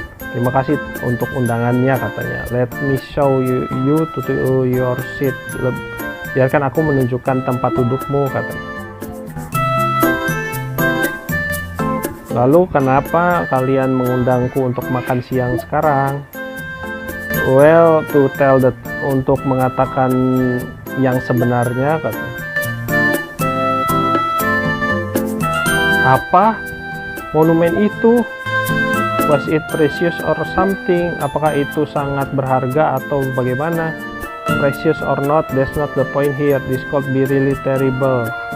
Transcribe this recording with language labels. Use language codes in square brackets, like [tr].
[id] Terima kasih untuk undangannya, katanya. [en] Let me show you to your seat. [id] Biarkan aku menunjukkan tempat dudukmu, katanya. Lalu kenapa kalian mengundangku untuk makan siang sekarang? [en] Well, to tell that, [id] untuk mengatakan yang sebenarnya, katanya. Apa? Monumen itu? [en] Was it precious or something? [id] Apakah itu sangat berharga atau bagaimana? [en] Precious or not, that's not the point here. This could be really terrible.